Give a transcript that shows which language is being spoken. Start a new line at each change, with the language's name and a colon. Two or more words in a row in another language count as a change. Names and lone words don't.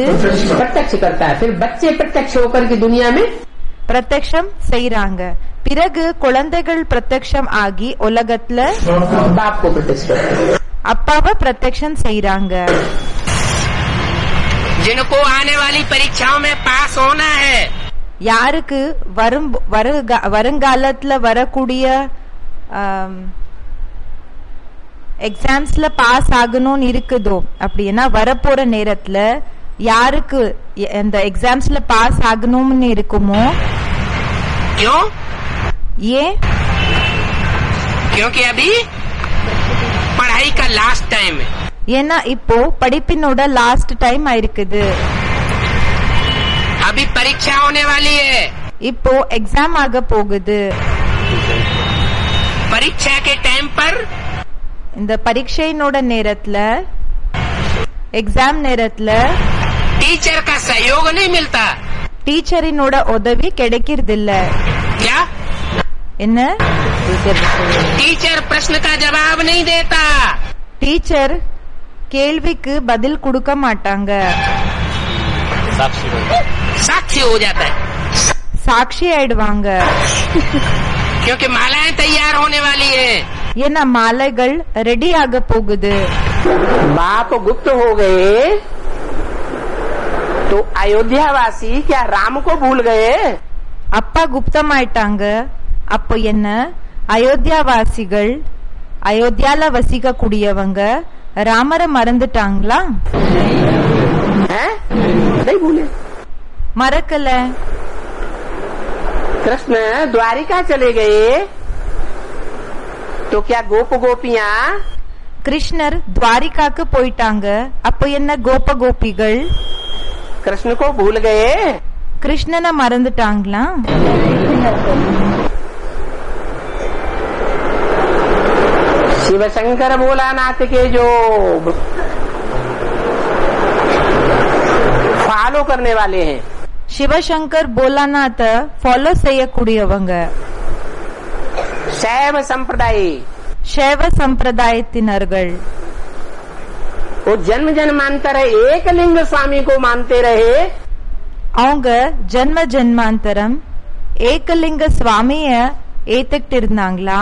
Hindi: प्रत्यक्ष करता है. फिर बच्चे प्रत्यक्ष होकर के दुनिया में
Tamil: பிரத்யக்ஷம் செய்யறாங்க. பிறகு குழந்தைகள் பிரத்யக்ஷம் ஆகி உலகத்துல
Hindi: बाप को प्रत्यक्ष करते हैं.
Tamil: அப்பாவை பிரத்யக்ஷம் செய்யறாங்க.
Hindi: जिनको आने वाली परीक्षाओं में पास होना है,
Tamil: யாருக்கு வருங்காலத்துல வரக்கூடிய
English: exams pass
Tamil: ஆகணும்னு இருக்குதோ, அப்படின்னா வரப்போற நேரத்துல யாருக்கு இந்த
English: exams pass
Tamil: ஆகணும்னு இருக்குமோ?
Hindi: क्यों?
Tamil: ஏன்?
Hindi: क्योंकि अभी पढ़ाई का
English: last time
Hindi: है.
Tamil: ஏன்னா இப்போ படிப்பினோட
English: last time
Tamil: ஆயிருக்குது.
Hindi: अभी परीक्षा होने वाली है.
Tamil: இப்போ எக்ஸாம் ஆக போகுது.
Hindi: परीक्षा के टाइम पर
Tamil: இந்த பரீட்சையினோட நேரத்துல, எக்ஸாம் நேரத்துல
Hindi: टीचर का सहयोग नहीं मिलता.
Tamil: டீச்சரினோட உதவி கிடைக்கிறது இல்ல.
Hindi: क्या?
Tamil: என்ன?
Hindi: टीचर प्रश्न का जवाब नहीं देता.
Tamil: டீச்சர் கேள்விக்கு பதில் கொடுக்க மாட்டாங்க.
Hindi: साक्षी हो जाता है.
Tamil: சாட்சி ஆயிடுவாங்க.
Hindi: क्योंकि मालाएं तैयार होने वाली है.
Tamil: ஏன்னா மாலைகள் ரெடி ஆக போகுது.
Hindi: बाप गुप्त हो गए तो अयोध्यावासी क्या राम को भूल गए?
Tamil: அப்பா குப்தம் ஆயிட்டாங்க. அப்போ என்ன, அயோத்தியாவாசிகள், அயோத்தியால வசிக்க கூடியவங்க ராமரை மறந்துட்டாங்களா?
Hindi: नहीं भूले.
Tamil: மறக்கல.
Hindi: कृष्ण द्वारिका चले गए तो क्या गोप गोपियां
Tamil: கிருஷ்ணர் துவாரிகாக்கு போயிட்டாங்க. அப்போ என்ன, கோப கோபிகள்
Hindi: कृष्ण को भूल गए?
Tamil: கிருஷ்ணனை மறந்துட்டாங்களா?
Hindi: शिव शंकर भोलानाथ के जो फॉलो करने वाले हैं,
Tamil: சிவசங்கர் போலாநாத ஃபாலோ செய்யக்கூடியவங்க,
Hindi: शैव संप्रदाय,
Tamil: சைவ சம்பிரதாயத்தினர்கள்,
Hindi: वो जन्म जन्मांतर एक लिंग स्वामी को मानते रहे.
Tamil: அவங்க ஜென்ம ஜென்மாந்தரம் ஏகலிங்க சுவாமிய ஏத்துக்கிட்டு இருந்தாங்களா?